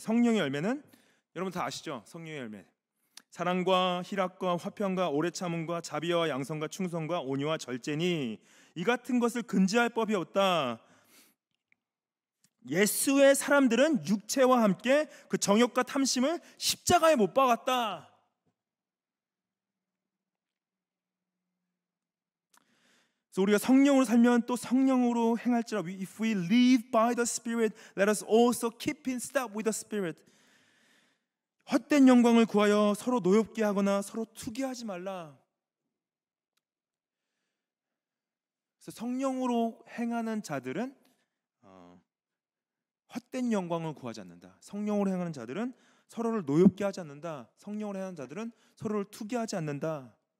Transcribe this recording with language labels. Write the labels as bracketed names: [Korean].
[Korean] 성령의 열매는 여러분 다 아시죠? 성령의 열매. 사랑과 희락과 화평과 오래 참음과 자비와 양성과 충성과 온유와 절제니 이 같은 것을 금지할 법이 없다. 예수의 사람들은 육체와 함께 그 정욕과 탐심을 십자가에 못 박았다. 그래서 우리가 성령으로 살면 또 성령으로 행할지라. [English] If we live by the Spirit, let us also keep in step with the Spirit. [Korean] 헛된 영광을 구하여 서로 노엽게 하거나 서로 투기하지 말라. 그래서 성령으로 행하는 자들은 헛된 영광을 구하지 않는다. 성령으로 행하는 자들은 서로를 노엽게 하지 않는다. 성령으로 행하는 자들은 서로를 투기하지 않는다.